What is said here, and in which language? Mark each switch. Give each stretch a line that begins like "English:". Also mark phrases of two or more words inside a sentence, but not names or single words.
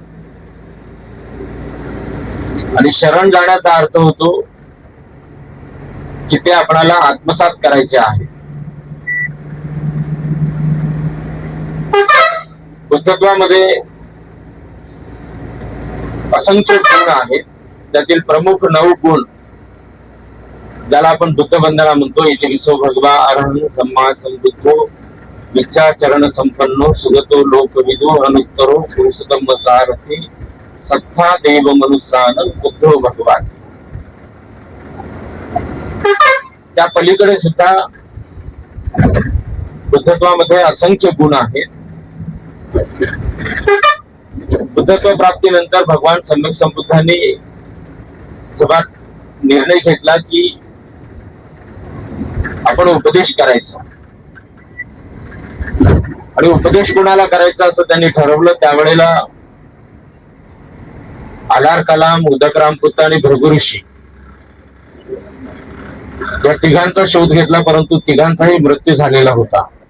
Marathi: आणि शरण जाण्याचा अर्थ होतो की ते आपणाला आत्मसात करायचे आहे. बुद्धत्वामध्ये असंख्य गुण आहेत, त्यातील प्रमुख 9 गुण ज्याला आपण बुद्ध वंदना म्हणतो.
Pali: इथे विसो भगवा अरहं सम्मा संबुद्धो विचाचरण संपन्नो सुगतो लोकविदो अनुत्तरो पुरुषोत्तम सारथी सत्ता देव मनुष्यानं बुद्धो भगवान.
Marathi: त्या पलीकडे सुद्धा बुद्धत्वामध्ये असंख्य गुण आहेत. बुद्धत्व प्राप्तीनंतर भगवान सम्यक संबुद्धांनी जेव्हा निर्णय घेतला की आपण उपदेश करायचा आणि उपदेश कोणाला करायचा असं त्यांनी ठरवलं, त्यावेळेला आलार कलाम, उदक रामपुत्त आणि भृगु ऋषी या तिघांचा शोध घेतला, परंतु तिघांचाही मृत्यू झालेला होता.